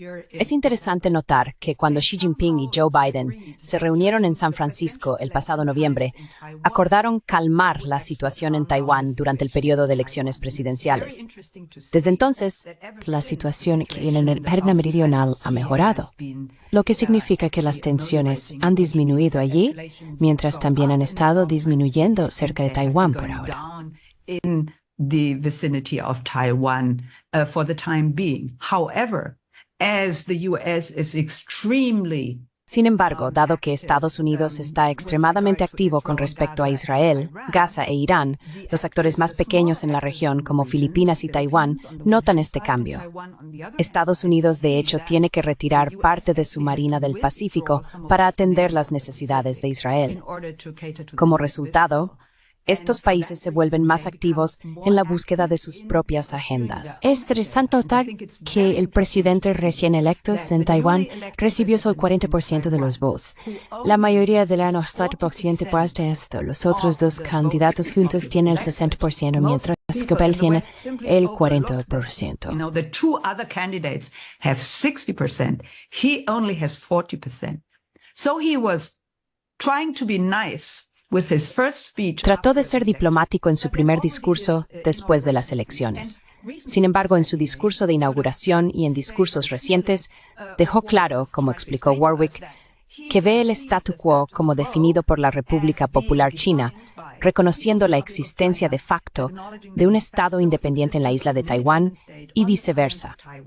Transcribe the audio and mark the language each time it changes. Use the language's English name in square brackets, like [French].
[Spanish] Es interesante notar que cuando Xi Jinping y Joe Biden se reunieron en San Francisco el pasado noviembre, acordaron calmar la situación en Taiwán durante el periodo de elecciones presidenciales. Desde entonces, la situación en el mar meridional ha mejorado, lo que significa que las tensiones han disminuido allí, mientras también han estado disminuyendo cerca de Taiwán por ahora. [English] In the vicinity of Taiwan for the time being. However, as the U.S. is extremely [Spanish] Sin embargo, dado que Estados Unidos está extremadamente activo con respecto a Israel, Gaza e Irán, los actores más pequeños en la región, como Filipinas y Taiwán, notan este cambio. Estados Unidos, de hecho, tiene que retirar parte de su Marina del Pacífico para atender las necesidades de Israel. Como resultado, estos países se vuelven más activos en la búsqueda de sus propias agendas. Es interesante notar que el presidente recién electo en Taiwán recibió solo el 40% de los votos. La mayoría de la 60% pues de esto. Los otros dos candidatos juntos tienen el 60%, mientras que Bell tiene el 40%. [English] The two other candidates have 60%. He only has 40%. So he was trying to be nice. [Spanish] Trató de ser diplomático en su primer discurso después de las elecciones. Sin embargo, en su discurso de inauguración y en discursos recientes, dejó claro, como explicó Warwick, que ve el statu quo como definido por la República Popular China, reconociendo la existencia de facto de un Estado independiente en la isla de Taiwán y viceversa.